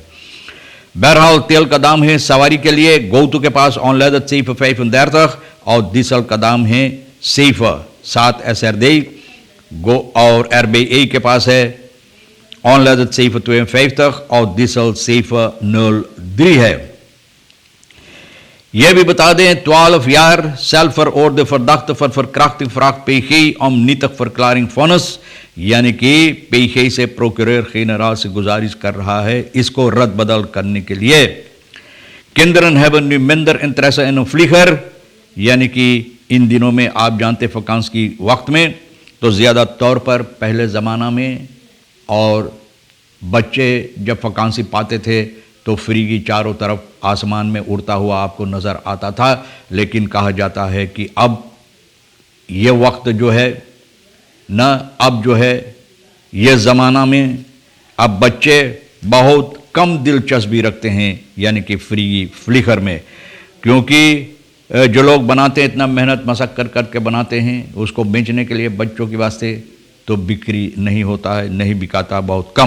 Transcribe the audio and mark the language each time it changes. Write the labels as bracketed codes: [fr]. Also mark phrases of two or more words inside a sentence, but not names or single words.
[hi] बहरहाल तेल का दाम है सवारी के लिए गोतू के पास ऑनलाइन 35 और डीजल का दाम है 7 SRD गो, और RBA के पास है ऑनलाइन 52 और डीजल 03 है। यह भी बता दें [nl] 12 jaar cel voor de verdachte voor verkrachting vraagt PG om nietig verklaring vonnis, [hi] यानी कि PG से प्रोक्योरर जनरल से गुजारिश कर रहा है इसको रद्द बदल करने के लिए। [nl] Kinderen hebben nu minder interesse in een vlieger, [hi] यानी कि इन दिनों में आप जानते वकांस की वक्त में तो ज़्यादा तौर पर पहले ज़माना में और बच्चे जब वकांसी पाते थे तो फ्री की चारों तरफ आसमान में उड़ता हुआ आपको नज़र आता था। लेकिन कहा जाता है कि अब ये वक्त जो है न, अब जो है ये ज़माना में अब बच्चे बहुत कम दिलचस्पी रखते हैं, यानी कि फ्री फ्लिकर में, क्योंकि जो लोग बनाते हैं इतना मेहनत मशक्कत करके बनाते हैं उसको बेचने के लिए बच्चों के वास्ते, तो बिक्री नहीं होता है, नहीं बिकाता, बहुत कम।